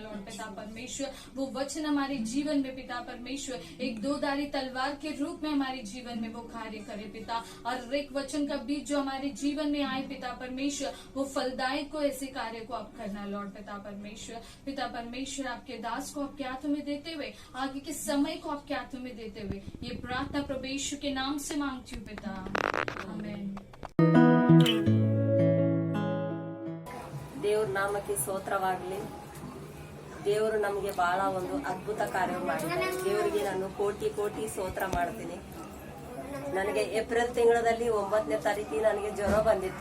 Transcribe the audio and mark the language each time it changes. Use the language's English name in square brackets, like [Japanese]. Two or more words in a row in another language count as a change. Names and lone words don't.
[Hindi] लॉर्ड पिता परमेश्वर, वो वचन हमारे जीवन में पिता परमेश्वर एक दोधारी तलवार के रूप में हमारे जीवन में वो कार्य करे पिता, और एक वचन का बीज जो हमारे जीवन में आए पिता परमेश्वर, वो फलदायक को ऐसे कार्य को आप करना। लॉर्ड पिता परमेश्वर, पिता परमेश्वर आपके दास को आपके हाथों में देते हुए, आगे के समय को आपके हाथों में देते हुए ये प्रार्थना प्रभु यीशु के नाम से मांगती हूँ पिता, आमीन। [Kannada] ದೇವ್ರ ನಾಮಕ್ಕೆ ಸ್ತೋತ್ರವಾಗಲಿ। ದೇವರು ನಮಗೆ ಬಹಳ ಒಂದು ಅದ್ಭುತ ಕಾರ್ಯ ಮಾಡಿದ್ದಾರೆ। ದೇವರಿಗೆ ನಾನು ಕೋಟಿ ಕೋಟಿ ಸ್ತೋತ್ರ ಮಾಡ್ತೀನಿ। ನನಗೆ ಏಪ್ರಿಲ್ ತಿಂಗಳಲ್ಲಿ 9ನೇ ತಾರೀಕಿಗೆ ನನಗೆ ಜ್ವರ ಬಂದಿತ್ತು।